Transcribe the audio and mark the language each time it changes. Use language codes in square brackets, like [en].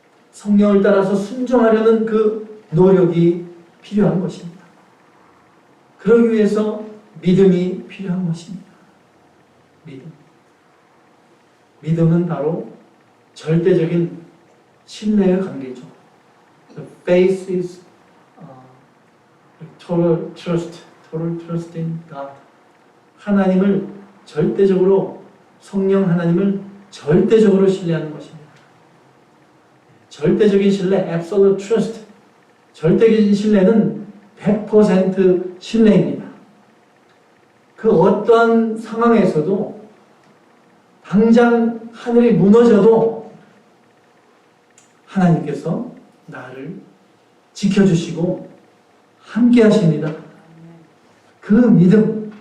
[ko] 성령을 따라서 순종하려는 그 노력이 필요한 것입니다. 그러기 위해서 믿음이 필요한 것입니다. 믿음은 바로 절대적인 신뢰의 관계죠. [en] The faith is total trust in God. [ko] 하나님을 절대적으로, 성령 하나님을 절대적으로 신뢰하는 것입니다. 절대적인 신뢰, [en] absolute trust. [ko] 절대적인 신뢰는 100% 신뢰입니다. 그 어떠한 상황에서도 당장 하늘이 무너져도 하나님께서 나를 지켜주시고 함께 하십니다. 그 믿음.